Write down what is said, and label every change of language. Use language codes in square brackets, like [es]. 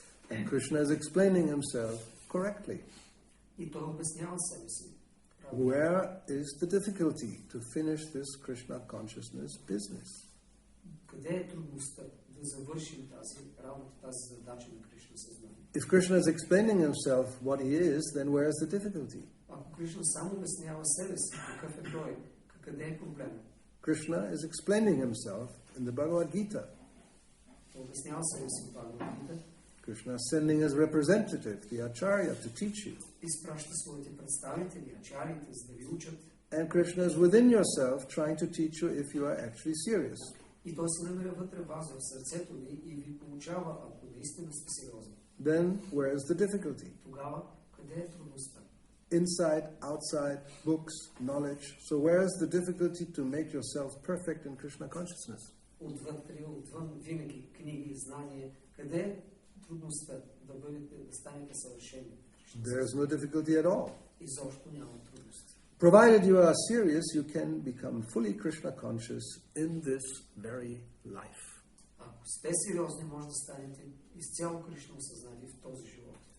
[en] And Krishna is explaining himself correctly. [bg] И той обяснява себе си. [en] Where is the difficulty to finish this Krishna consciousness business? [bg] Къде е трудността да завършим тази работа, тази задача на Кришна съзнание? [en] If Krishna is explaining himself what he is, then where is the difficulty? [bg] Ако Кришна само обяснява себе си, какъв е той, къде е проблем? [en] Krishna is explaining himself in the Bhagavad Gita. [bg] Той обяснява себе си в Бхагавад Гита. [en] Krishna is sending his representative, the Acharya, to teach you. [bg] Изпраща своите представители, ачарите, за да ви учат. [en] And Krishna is within yourself trying to teach you if you are actually serious. [bg] И той се намира вътре вас в сърцето ви и ви получава, ако наистина сте сериозни. [en] Then where is the difficulty? [bg] Тогава, къде е трудността? [en] Inside, outside, books, knowledge. So where is the difficulty to make yourself perfect in Krishna consciousness? [bg] Отвътре, отвън, винаги книги, знания. Къде е трудността да станете съвършени? [en] There is no difficulty at all. [bg] Изобщо няма трудности. [en] Provided you are serious, you can become fully Krishna conscious in this very life. [bg] Ако сте сериозни, може да станете изцяло Кришна осъзнати в този живот.